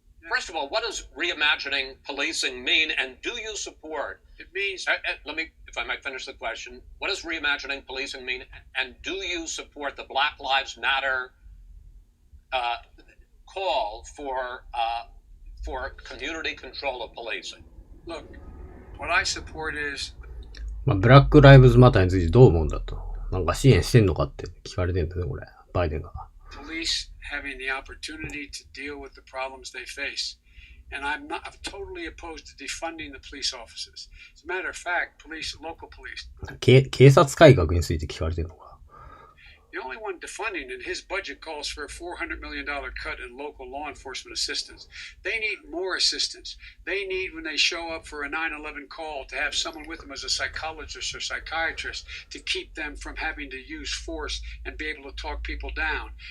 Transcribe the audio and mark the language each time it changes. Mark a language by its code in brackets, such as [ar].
[en] First of all, what does reimagining policing mean, and do you support? It means... Let me, if I might finish the question. What does reimagining policing mean, and do you support the Black Lives Matter call for community control of policing? Look, what I support is... [ja] まあ、ブラックライブズマターについてどう思うんだと。なんか支援してんのかって聞かれてるんだね、これ。バイデンが。 [en] Police having the opportunity to deal with the problems they face. And I'm totally opposed to defunding the police officers. As a matter of fact, local police. [ja] 警察改革について聞かれてるのか。 [en] The only one defunding, and his budget calls for a $400 million cut in local law enforcement assistance. They need more assistance. They need, when they show up for a 9/11 call, to have someone with them as a psychologist or psychiatrist to keep them from having to use force and be able to talk people down.